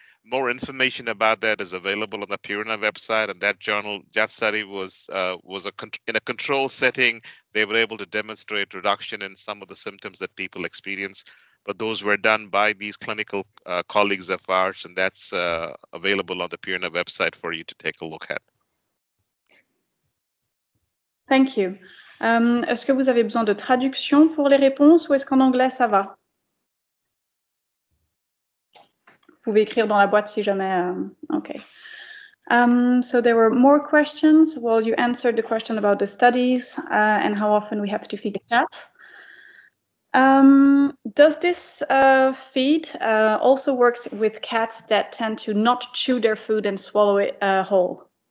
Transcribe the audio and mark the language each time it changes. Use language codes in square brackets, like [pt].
[en] More information about that is available on the Purina website, and that study was in a control setting. They were able to demonstrate reduction in some of the symptoms that people experience, but those were done by these clinical colleagues of ours, and that's available on the Purina website for you to take a look at. Thank you. [fr] Est-ce que vous avez besoin de traduction pour les réponses ou est-ce qu'en anglais ça va? Vous pouvez écrire dans la boîte si jamais. [en] Okay. So there were more questions. Well, you answered the question about the studies and how often we have to feed the cat. Does this feed also works with cats that tend to not chew their food and swallow it whole?